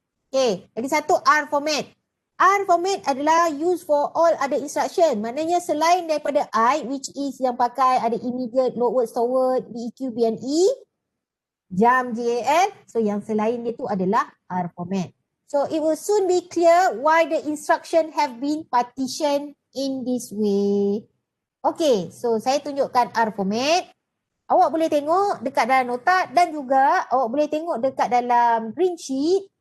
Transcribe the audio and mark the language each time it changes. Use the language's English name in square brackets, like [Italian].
[Malay] Okay, lagi satu R format. R format adalah [English] used for all other instruction. [Malay] Maknanya selain daripada I, which is yang pakai ada immediate, load word, store word, BEQ, BNE, jump, JAL. So yang selain dia tu adalah R format. [English] So it will soon be clear why the instruction have been partitioned in this way. [Malay] Okay, so saya tunjukkan R format. Awak boleh tengok dekat dalam nota dan juga awak boleh tengok dekat dalam green sheet.